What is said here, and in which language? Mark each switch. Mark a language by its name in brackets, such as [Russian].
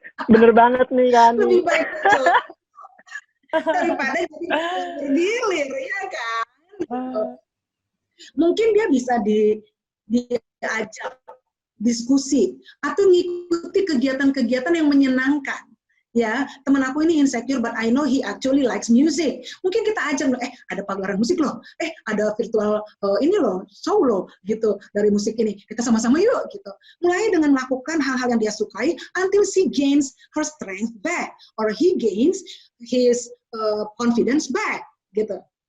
[Indonesian] Bener banget nih kan. Lebih baik daripada jadi bergilir, ya kan? Mungkin dia bisa diajak diskusi atau mengikuti kegiatan-kegiatan yang menyenangkan. Ya, teman aku ini insecure, [English] but I know he actually likes music. [Indonesian] Mungkin kita ajak, ada pagelaran musik loh, ada virtual ini loh, show loh, gitu, dari musik ini. Kita sama-sama yuk, gitu. Mulai dengan melakukan hal-hal yang dia sukai, [English] until she gains her strength back, or he gains his confidence back, [Indonesian] gitu.